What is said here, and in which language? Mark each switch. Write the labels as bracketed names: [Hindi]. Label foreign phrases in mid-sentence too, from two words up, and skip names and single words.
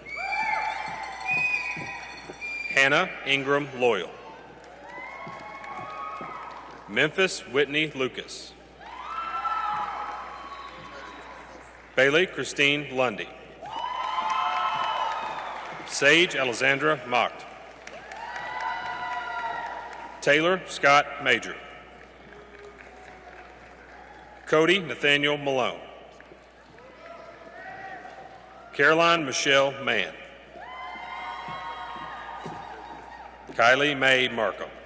[English] Hannah Ingram Loyal. Memphis Whitney Lucas. Bailey Christine Lundy. Sage Alexandra Mocht. Taylor Scott Major. Cody Nathaniel Malone. Caroline Michelle Mann. Kylie Mae Markham.